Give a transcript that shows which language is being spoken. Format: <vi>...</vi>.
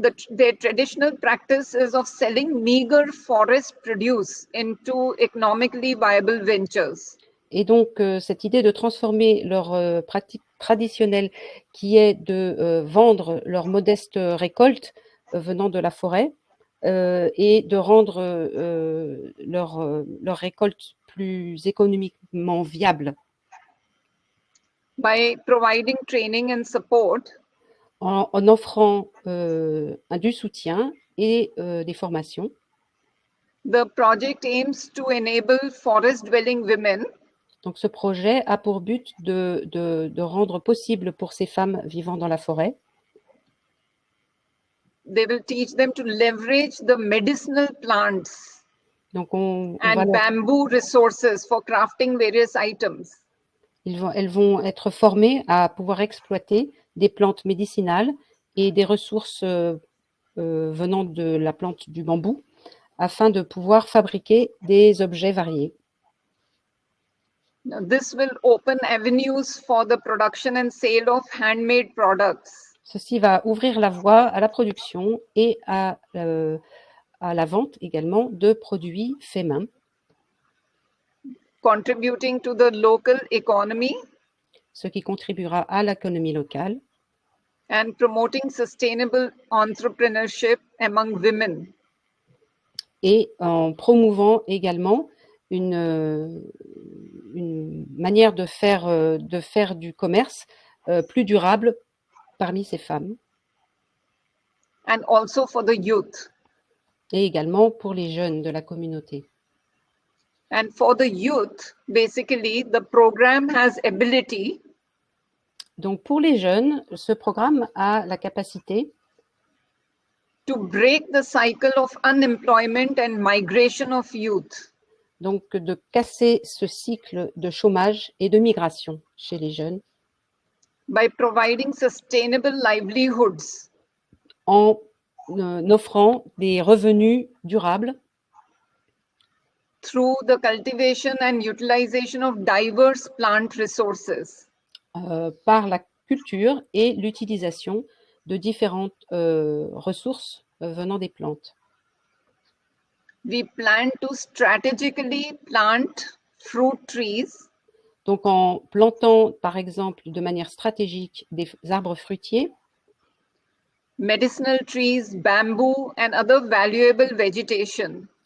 <en>their traditional practices of selling meager forest produce into economically viable ventures.</en> <fr>et donc cette idée de transformer leur pratique traditionnelle qui est de vendre leurs modestes récoltes venant de la forêt et de rendre leur récolte plus économiquement viable</fr> <en>by providing training and support</en> <fr>en offrant du soutien et des formations.</fr> <en>The project aims to enable forest-dwelling women</en> <fr>Donc ce projet a pour but de rendre possible pour ces femmes vivant dans la forêt.</fr> <en>They will teach them to leverage the medicinal plants</en> <fr>Donc on</fr> <en>and</en> <fr>va</fr> <en>bamboo resources for crafting various items.</en> <fr>elles vont être formées à pouvoir exploiter des plantes médicinales et des ressources venant de la plante du bambou afin de pouvoir fabriquer des objets variés.</fr> <en>Now, this will open avenues for the production and sale of handmade products,</en> <fr>Ceci va ouvrir la voie à la production et à la vente également de produits faits main,</fr> <en>contributing to the local economy</en> <fr>ce qui contribuera à l'économie locale</fr> <en>and promoting sustainable entrepreneurship among women.</en> <fr>et en promouvant également une manière de faire du commerce plus durable parmi ces femmes</fr> <en>And also for the youth.</en> <fr>et également pour les jeunes de la communauté.</fr> <en>And for the youth, basically, the program has ability</en> <fr>Donc pour les jeunes, ce programme a la capacité</fr> <en>to break the cycle of unemployment and migration of youth</en> <fr>donc de casser ce cycle de chômage et de migration chez les jeunes</fr> <en>by providing sustainable livelihoods</en> <fr>en offrant des revenus durables</fr> <en>through the cultivation and utilization of diverse plant resources.</en> <fr>Par la culture et l'utilisation de différentes ressources venant des plantes.</fr> <en>We plan to strategically plant fruit trees</en> <fr>Donc en plantant par exemple de manière stratégique des arbres fruitiers,</fr> <en>medicinal trees, bamboo, and other valuable vegetation</en>